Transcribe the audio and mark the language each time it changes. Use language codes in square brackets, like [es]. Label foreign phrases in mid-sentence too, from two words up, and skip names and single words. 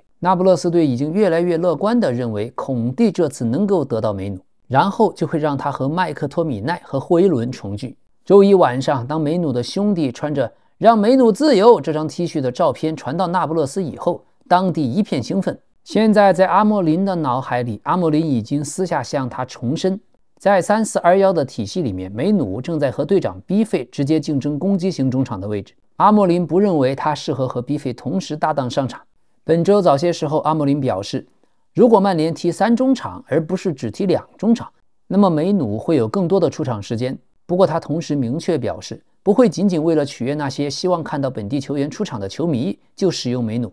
[zh] 那不勒斯隊已經越來越樂觀地認為孔蒂這次能夠得到梅努，然後就會讓他和麥克托米奈和霍伊倫重聚。周一晚上，當梅努的兄弟穿着讓梅努自由這張 T 恤的照片傳到那不勒斯以後，當地一片興奮。現在在阿莫林的腦海裡，阿莫林已经私下向他重申，在3-4-2-1的体系裡面，梅努正在和队长 B 費直接競爭攻擊型中場的位置。阿莫林不認為他適合和 B 費同時搭檔上場。本周早些時候，阿莫林表示，如果曼聯踢3中場而不是只踢2中场，那麼梅努會有更多的出場時間。不過他同時明確表示，不會僅僅為了取悅那些希望看到本地球員出場的球迷就使用梅努。